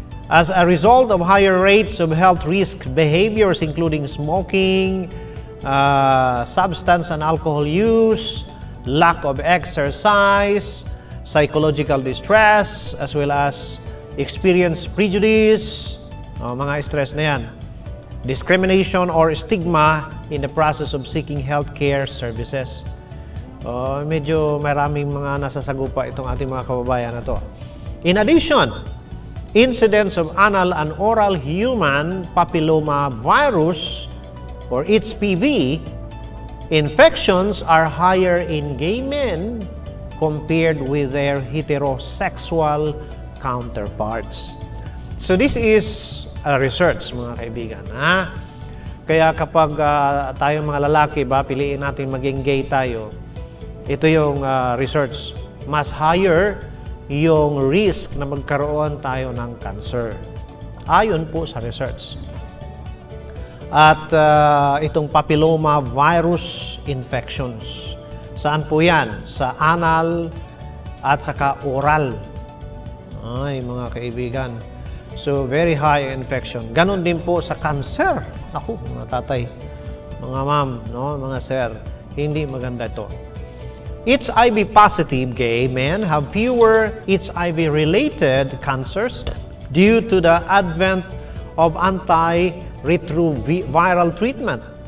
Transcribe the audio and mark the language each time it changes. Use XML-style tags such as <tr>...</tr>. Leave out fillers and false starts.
<en>As a result of higher rates of health risk behaviors including smoking, substance and alcohol use, lack of exercise, psychological distress, as well as experience prejudice,</en> <tl>mga stress na yan.</tl> <en>Discrimination or stigma in the process of seeking healthcare services.</en> <tl>Medyo maraming mga nasasagupa itong ating mga kababayan na to.</tl> <en>In addition, incidence of anal and oral human papilloma virus or HPV infections are higher in gay men compared with their heterosexual counterparts. So this is research,</en> <tl>mga kaibigan. Kaya kapag tayong mga lalaki, piliin natin maging gay tayo, ito yung research. Mas higher yung risk na magkaroon tayo ng cancer. Ayon po sa research. At itong papilloma virus infections. Saan po yan? Sa anal at saka oral. Ay, mga kaibigan.</tl> <en>So, very high infection.</en> <tl>Ganon din po sa cancer. Ako, mga tatay, mga ma'am, mga sir, hindi maganda ito.</tl> <en>HIV positive gay men have fewer HIV-related cancers due to the advent of antiretroviral treatment.</en>